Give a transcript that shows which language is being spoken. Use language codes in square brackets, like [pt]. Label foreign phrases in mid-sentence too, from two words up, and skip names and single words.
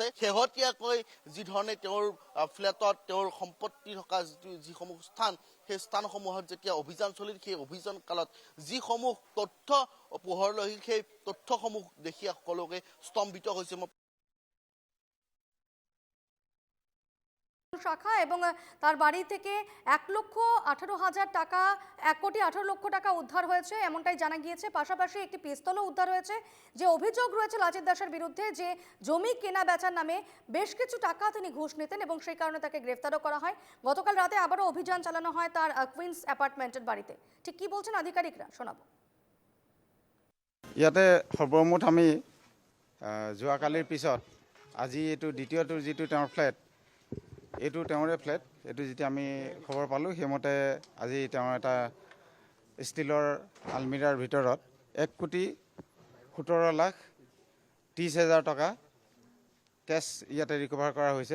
[as] শেহতীয়াকৈ যি ধৰণে তেওঁৰ ফ্লেটত তেওঁৰ সম্পত্তি থকা যিসমূহ স্থান, সেই স্থানসমূহত যেতিয়া অভিযান চলিল, সেই অভিযান কালত যিসমূহ তথ্য পোহৰলৈ আহিল, সেই তথ্যসমূহ দেখি সকলোকে স্তম্ভিত হৈছে। [bn] শাখা এবং তার বাড়ি থেকে 1,18,000 টাকা 1,18,00,000 টাকা উদ্ধার হয়েছে এমনটাই জানা গিয়েছে। পাশাপাশি একটি পিস্তলও উদ্ধার হয়েছে। যে অভিযোগ রয়েছে লাচিত দাসের বিরুদ্ধে যে জমি কেনা বেচার নামে বেশ কিছু টাকা তিনি ঘুষ নিতেন এবং সেই কারণে তাকে গ্রেফতারও করা হয়। গতকাল রাতে আবারও অভিযান চালানো হয় তার কুইন্স অ্যাপার্টমেন্টের বাড়িতে। ঠিক কি বলছেন আধিকারিকরা শোনাবো। [as] ইয়াতে সৰ্বমুঠ আমি যোৱাকালিৰ পিছত আজি এইটো দ্বিতীয়টো যিটো তেওঁৰ ফ্লেট, এইটো তেওঁৰে ফ্লেট। এইটো যেতিয়া আমি খবৰ পালোঁ সেইমতে আজি তেওঁৰ এটা ষ্টীলৰ আলমিৰাৰ ভিতৰত 1,17,30,000 টকা কেছ ইয়াতে ৰিকভাৰ কৰা হৈছে।